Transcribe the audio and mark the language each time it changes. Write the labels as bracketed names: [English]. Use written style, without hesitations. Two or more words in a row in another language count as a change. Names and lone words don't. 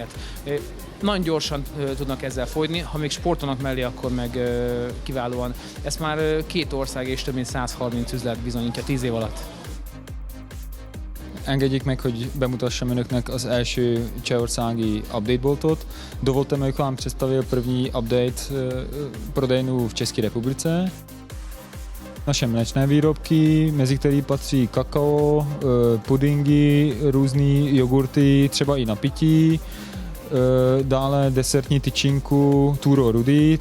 [Hungarian] Nagyon gyorsan tudnak ezzel fogyni, ha még sportolnak mellé, akkor meg kiválóan. Ezt már 2 ország és több mint 130 üzlet bizonyítja 10 év alatt. Engedjék meg, hogy bemutassam önöknek az első csehországi update boltot. [Czech] Dovolte mi, abych vám představil první update prodejnu v České republice. Naše mléčné výrobky, mezi které patří kakao, pudingy, různé jogurty, třeba i na pití, dále desertní tyčinku Turo Rudy.